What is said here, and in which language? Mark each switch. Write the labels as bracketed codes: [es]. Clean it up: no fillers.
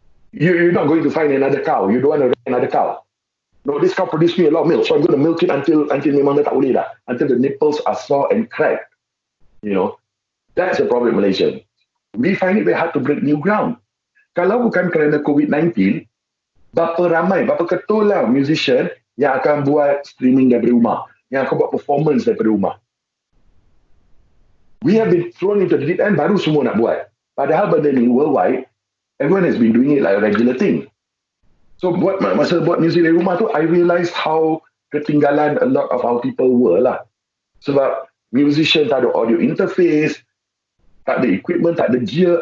[en] You're not going to find another cow. You don't want to raise another cow. No, this cow produced me a lot of milk, so I'm going to milk it until [ms] memang dah tak boleh dah. [en] Until the nipples are sore and cracked. You know, that's the problem Malaysia. We find it very hard to break new ground. [ms] Kalau bukan kerana COVID-19, berapa ketul lah musician yang akan buat streaming daripada rumah, yang akan buat performance daripada rumah. [en] We have been thrown into the deep end, [ms] baru semua nak buat. Padahal benda ni [en] worldwide, everyone has been doing it like a regular thing. So [ms] masa buat music dari rumah tu, [en] I realised how [ms] ketinggalan [en] a lot of our people were lah. [ms] Sebab musician tak ada audio interface, tak ada equipment, tak ada gear.